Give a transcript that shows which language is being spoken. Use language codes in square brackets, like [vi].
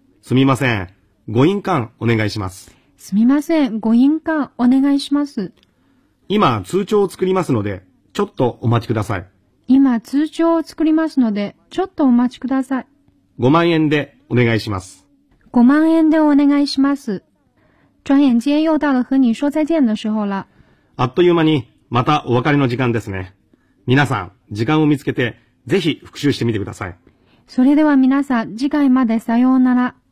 [ja] すみません、ご印鑑お願いします。すみません、ご印鑑お願いします。今通帳を作りますのでちょっとお待ちください。今通帳を作りますのでちょっとお待ちください。 5万円でお願いします。 5万円でお願いします。 [zh] 转眼间又到了和你说再见的时候了。 [ja] あっという間にまたお別れの時間ですね。皆さん、時間を見つけてぜひ復習してみてください。それでは皆さん、次回までさようなら。